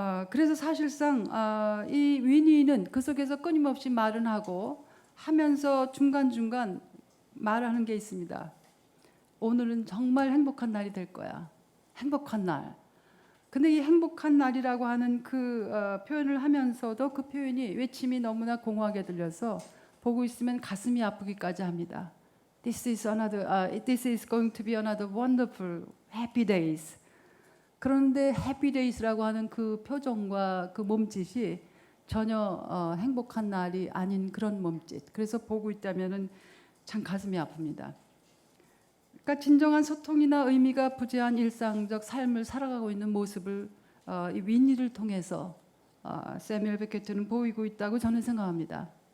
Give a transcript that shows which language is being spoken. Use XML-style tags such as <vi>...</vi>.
<ko>그래서 사실상 이 위니는 그 속에서 끊임없이 말은 하고 하면서 중간중간 말하는 게 있습니다. 오늘은 정말 행복한 날이 될 거야. 행복한 날. 근데 이 행복한 날이라고 하는 그 표현을 하면서도 그 표현이 외침이 너무나 공허하게 들려서 보고 있으면 가슴이 아프기까지 합니다.</ko> <en>This is going to be another wonderful happy days.</en> <ko>그런데 happy days라고 하는 그 표정과 그 몸짓이 전혀 행복한 날이 아닌 그런 몸짓. 그래서 보고 있다면은 참 가슴이 아픕니다. 그러니까 진정한 소통이나 의미가 부재한 일상적 삶을 살아가고 있는 모습을 이 위니를 통해서 세뮤엘 베케트는 보이고 있다고 저는 생각합니다.</ko>